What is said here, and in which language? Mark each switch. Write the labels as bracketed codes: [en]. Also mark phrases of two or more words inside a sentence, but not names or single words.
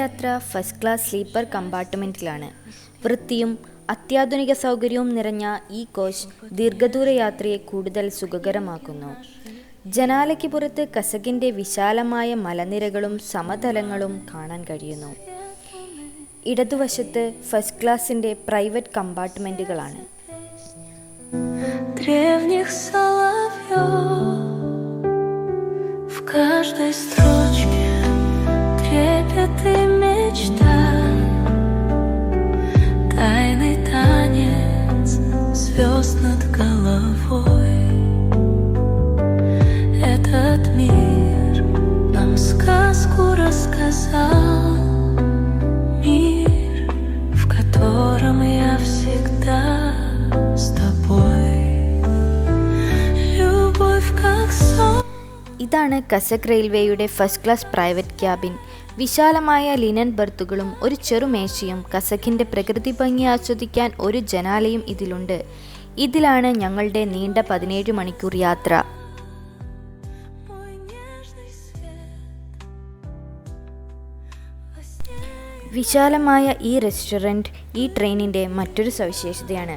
[en] first class sleeper [ml] കമ്പാർട്ട്മെൻറ്റിലാണ്. വൃത്തിയും അത്യാധുനിക സൗകര്യവും നിറഞ്ഞ ഈ കോച്ച് ദീർഘദൂര യാത്രയെ കൂടുതൽ സുഖകരമാക്കുന്നു. ജനാലയ്ക്ക് പുറത്ത് കസക്കിൻ്റെ വിശാലമായ മലനിരകളും സമതലങ്ങളും കാണാൻ കഴിയുന്നു. ഇടതുവശത്ത് ഫസ്റ്റ് ക്ലാസിൻ്റെ പ്രൈവറ്റ് കമ്പാർട്ട്മെൻറ്റുകളാണ്. [ru] Древних соловьев в каждой строчке трепет и мечта, тайный танец звезд над головой. Этот мир нам сказку рассказал, мир, в котором я всегда с тобой. Любовь как сон. [ml] ഇതാണ് കസക് റെയിൽവേയുടെ [en] first class private cabin. [ml] വിശാലമായ ലിനൻ ബർത്തുകളും ഒരു ചെറുമേശയും കസക്കിൻ്റെ പ്രകൃതി ഭംഗി ആസ്വദിക്കാൻ ഒരു ജനാലയും ഇതിലുണ്ട്. ഇതിലാണ് ഞങ്ങളുടെ നീണ്ട 17 മണിക്കൂർ യാത്ര. വിശാലമായ ഈ റെസ്റ്റോറൻറ്റ് ഈ ട്രെയിനിൻ്റെ മറ്റൊരു സവിശേഷതയാണ്.